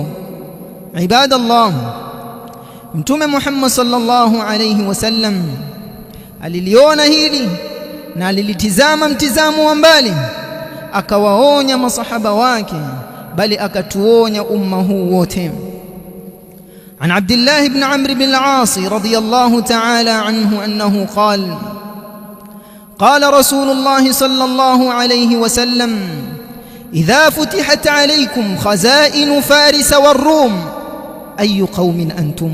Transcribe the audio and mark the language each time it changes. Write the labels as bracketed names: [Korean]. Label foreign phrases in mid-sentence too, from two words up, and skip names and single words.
[Swahili] Ibadallah, Mtume Muhammad [Arabic] صلى الله عليه وسلم [Swahili] aliliona hili na alilitizama mtizamo wa mbali, akawaonya masahaba wake, bali akatuonya umma huu wote. [Arabic] عن عبد الله بن عمرو بن العاص رضي الله تعالى عنه أنه قال: قال رسول الله صلى الله عليه وسلم: إذا فتحت عليكم خزائن فارس والروم أي قوم أنتم؟